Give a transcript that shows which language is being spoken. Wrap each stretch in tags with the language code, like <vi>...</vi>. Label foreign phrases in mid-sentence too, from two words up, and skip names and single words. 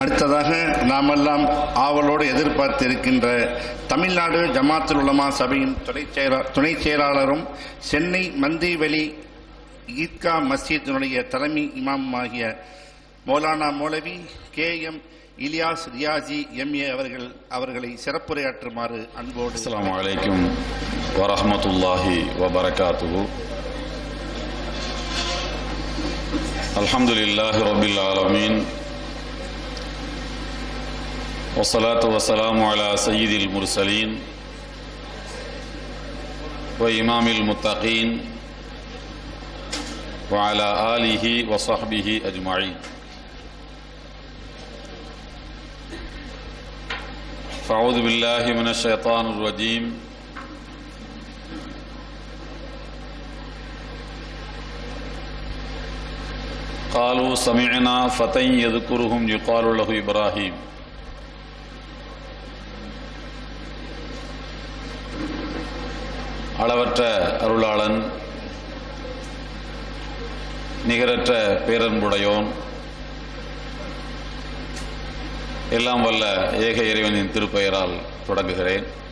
<ta>அடுத்ததாக நாமெல்லாம் ஆவலோடு எதிர்பார்த்திருக்கின்ற தமிழ்நாடு ஜமாத்துல் உலமா சபையின் துணை செயலாளரும் சென்னை மந்திவெளி ஈத்கா மஸ்ஜிதினுடைய தலைமை இமாமாகிய மௌலானா மௌலவி KM இலியாஸ் ரியாஜி MA அவர்களை சிறப்புரையாற்றுமாறு அன்போடு.</ta> <ar>السلام عليكم ورحمة الله وبركاته. الحمد لله رب العالمين. والصلاة والسلام على سيد المرسلين وإمام المتقين وعلى آله وصحبه أجمعين. فأعوذ بالله من الشيطان الرجيم. قالوا سمعنا فتى يذكرهم يقال له إبراهيم.</ar> <ta>அளவற்ற அருளாளன், நிகரற்ற பேரன்புடையோன், எல்லாம் வல்ல ஏக இறைவனின் திருப்பெயரால் தொடங்குகிறேன்.</ta>